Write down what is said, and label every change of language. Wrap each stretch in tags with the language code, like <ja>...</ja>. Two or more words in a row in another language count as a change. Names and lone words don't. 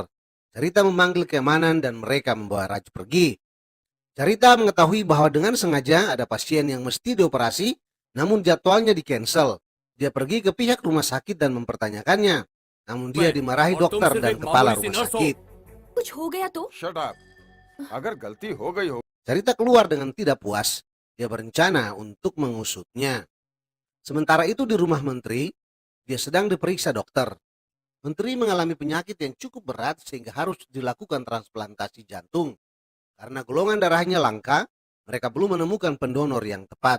<id>Carita memanggil keamanan dan mereka membawa Raj pergi. Carita mengetahui bahwa dengan sengaja ada pasien yang mesti dioperasi, namun jadwalnya di-cancel. Dia pergi ke pihak rumah sakit dan mempertanyakannya, namun dia dimarahi dokter dan kepala rumah sakit.</id> <hi>कुछ हो गया तो</hi> <en>shut up</en> <hi>अगर गलती हो गई हो</hi> <id>Carita keluar dengan tidak puas. Dia berencana untuk mengusutnya. Sementara itu di rumah menteri, dia sedang diperiksa dokter. Menteri mengalami penyakit yang cukup berat sehingga harus dilakukan transplantasi jantung. Karena golongan darahnya langka, mereka belum menemukan pendonor yang tepat.</id>